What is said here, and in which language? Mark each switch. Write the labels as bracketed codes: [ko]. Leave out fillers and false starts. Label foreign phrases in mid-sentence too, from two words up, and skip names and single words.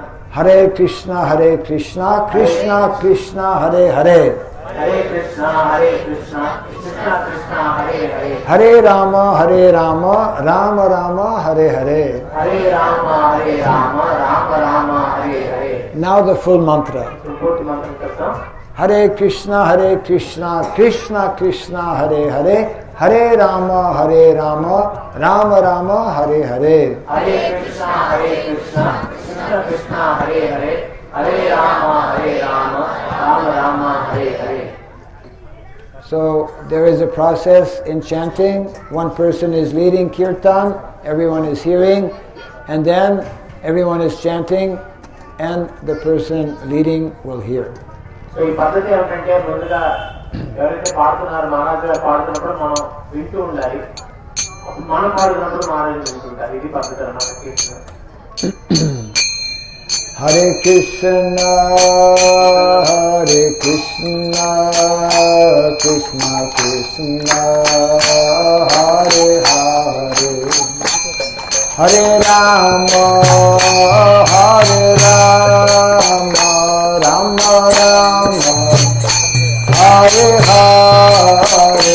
[sa] Hare Krishna, Hare Krishna, Krishna Krishna, Hare Hare. Hare Krishna, Hare Krishna, Krishna Krishna, Hare Hare. Hare Rama, Hare Rama, Rama Rama, Hare Hare. Hare Rama, Hare Rama, Rama Rama, Hare Hare. [en] Now the full mantra. [te] పూర్తి మంత్రం చెప్తాం. [sa] Hare Krishna, Hare Krishna, Krishna Krishna, Hare Hare. Hare Rama, Hare Rama, Rama Rama, Hare Hare. Hare Krishna, Hare Krishna, Krishna Krishna, Hare Hare. Hare Rama, Hare Rama, Rama Rama, Hare Hare. [en] So there is a process in chanting. One person is leading kirtan, everyone is hearing, and then everyone is chanting, and the person leading will hear. [te] సో ఈ పద్ధతి ఏమిటంటే, ముందుగా ఎవరైతే పాడుతున్నారో మహారాజు గారు పాడుతున్నప్పుడు మనం వింటూ ఉండాలి. మన పాడుతున్నప్పుడు మారేసుకుంటారు. ఇది పద్ధతి అన్నమాట కీర్తన. [sa] Hare Krishna, Hare Krishna, Krishna Krishna, Hare Hare, Hare Rama, Hare Rama, Rama Rama, Hare Hare,